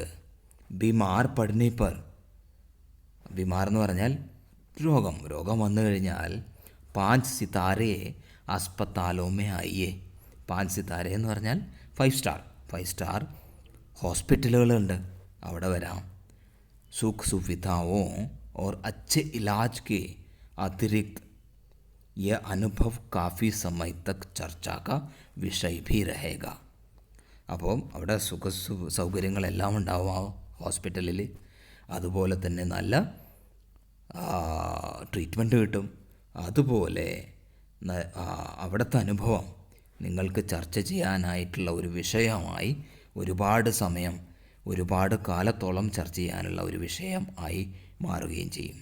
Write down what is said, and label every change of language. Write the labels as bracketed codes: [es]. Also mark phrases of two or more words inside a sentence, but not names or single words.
[hi] बीमार पड़ने पर, बीमार [ml] എന്ന് പറഞ്ഞാൽ രോഗം വന്നു കഴിഞ്ഞാൽ [hi] 5 सितारे अस्पतालों में आइए. [ml] 5 സിതാരെ എന്ന് പറഞ്ഞാൽ 5 സ്റ്റാർ ഹോസ്പിറ്റലുകളുണ്ട്, അവിടെ വരാം. [hi] സുഖ സുവിധാओं और अच्छे इलाज के अतिरिक्त यह अनुभव काफ़ी समय तक चर्चा का विषय भी रहेगा. [ml] അപ്പോൾ അവിടെ സൗകര്യങ്ങളെല്ലാം ഉണ്ടാവും ആ ഹോസ്പിറ്റലിൽ. അതുപോലെ തന്നെ നല്ല ട്രീറ്റ്മെൻറ്റ് കിട്ടും. അതുപോലെ അവിടുത്തെ അനുഭവം നിങ്ങൾക്ക് ചർച്ച ചെയ്യാനായിട്ടുള്ള ഒരു വിഷയമായി ഒരുപാട് സമയം, ഒരുപാട് കാലത്തോളം ചർച്ച ചെയ്യാനുള്ള ഒരു വിഷയം ആയി മാറുകയും ചെയ്യും.